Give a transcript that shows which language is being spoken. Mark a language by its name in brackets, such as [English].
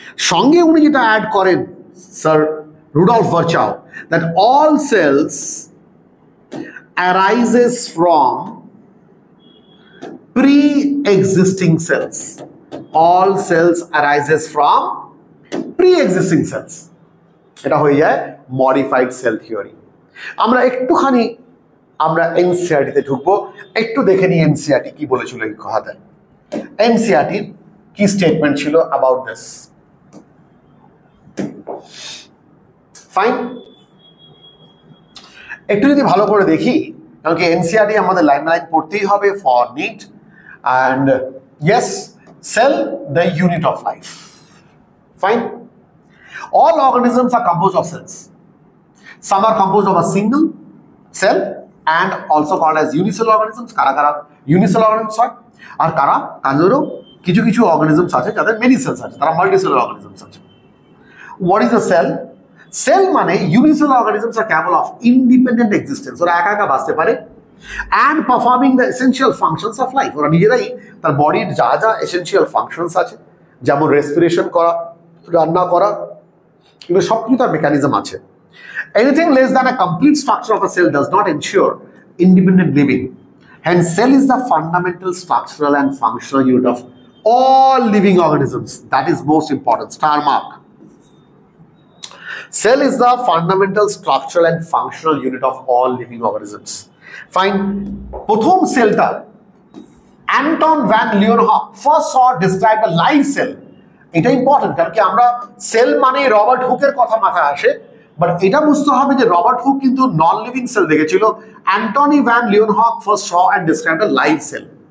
[Bangla] সঙ্গে উনি যেটা অ্যাড করেন sir Rudolph ভার্চাও, [English] that all cells arises from pre-existing cells. All cells arises from pre-existing cells. [Bangla] এটা হয়ে যায় মডিফাইড সেল থিওরি। আমরা একটুখানি এনসিইআরটি তে ঢুকবো, একটু দেখে নিই এনসিইআরটি কি বলেছিল এই কথাতে। এনসিইআরটির কি স্টেটমেন্ট ছিল অ্যাবাউট দিস? ফাইন, একটু যদি ভালো করে দেখি, কারণ কি এনসিইআরটি আমাদের লাইন পড়তেই হবে [English] For NEET. And yes, cell, the unit of life. Fine. All organisms are composed of cells. Some are composed of a single cell and also called as unicellular organisms. [Bangla] কারা unicellular organisms হয়, আর কারো কিছু organisms আছে যাদের many cells আছে, তারা multicellular organisms আছে। [English] What is a cell? Cell মানে unicellular organisms are capable of independent existence. [Bangla] ওরা একা বাঁচতে পারে [English] and performing the essential functions of life. [Bangla] ওরা নিজেরাই তার বডির যা এসেনশিয়াল ফাংশনস আছে, যেমন রেসপিরেশন করা, রান্না করা, এগুলো সব কিছু তার মেকানিজম আছে। [English] Anything less than a complete structure of a cell does not ensure independent living. Hence, cell is the fundamental structural and functional unit of all living organisms. That is most important. Star mark. Cell is the fundamental structural and functional unit of all living organisms. Fine. [Bangla] প্রথম সেলটা Anton van লিওনহফ [English] First saw described a live cell. [Bangla] এটা important, কারণ কি আমরা sell মানে Robert হুকের কথা মাথায় আসে, বাট এটা বুঝতে হবে যে রবার্ট হুক কিন্তু নন লিভিং সেল দেখেছিল। Antony van লিওনহফ [English] First saw and described a live cell.